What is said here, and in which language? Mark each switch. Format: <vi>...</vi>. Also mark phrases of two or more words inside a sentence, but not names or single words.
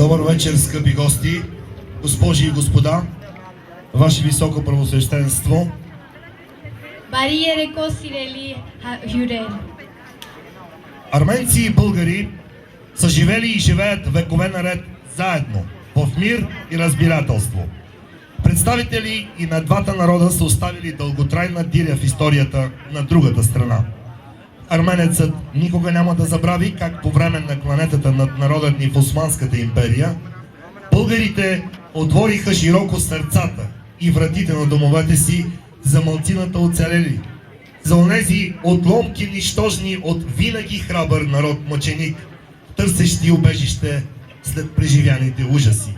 <bg>вечер, скъпи гости, госпожи и господа, Ваше Високо Правосвещенство.</bg> <hy>Բարի երեկո սիրելի հյուրեր։</hy> <bg>Арменци и българи са живели и живеят векове наред заедно, в мир и разбирателство. Представители и на двата народа са оставили дълготрайна диря в историята на другата страна. Арменецът никога няма да забрави как по време на кланетата над народът ни в Османската империя, българите отвориха широко сърцата и вратите на домовете си за малцината оцелели, за онези отломки нищожни от винаги храбър народ мъченик, търсещи убежище след преживяните ужаси.</bg>